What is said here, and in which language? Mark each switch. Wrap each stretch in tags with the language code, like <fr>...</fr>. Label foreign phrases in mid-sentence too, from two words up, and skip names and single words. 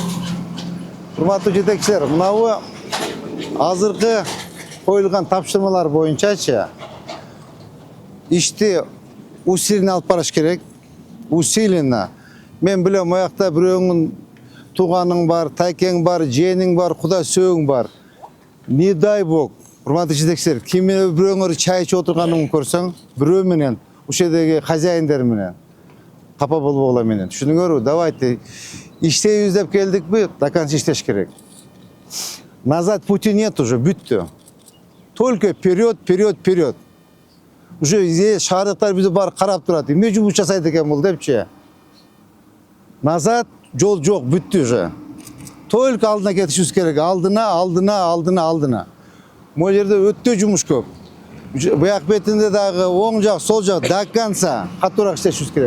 <ky>Урматтуу жетекчилер, мынабы азыркы коюлган тапшырмалар боюнчачы ишти усиленно алып барыш керек. Усиленно. Мен билем, аякта бирөөңүн тууганың бар, тайкең бар, жээниң бар, куда сөөң бар.</ky> <ru>Не дай бог,</ru> <ky>урматтуу жетекчилер, ким менен бирөөңөр чай ичип отурганын көрсөң, бирөө менен, ушул жердеги хозяиндер менен, капа болбогула менен. Түшүнүңөрбү? Давайте иштейбиз деп келдикпи,</ky> <ru>до конца</ru> <ky>иштеш керек.</ky> <ru>Назад пути нет уже, бүттү. Только вперед, вперед, вперед.</ru> <ky>Уже шаардыктар бизди бар карап турат. Эмне жумуш жасайт экен бул депчи. Назад жол жок, бүттү уже. Только алдына кетишибиз керек. Алдына. Могу жерде өтө жумуш көп. Буяк бетинде дагы оң жак, сол жак</ky> <ru>до конца</ru> <ky>катуураак иштешибиз керек.</ky>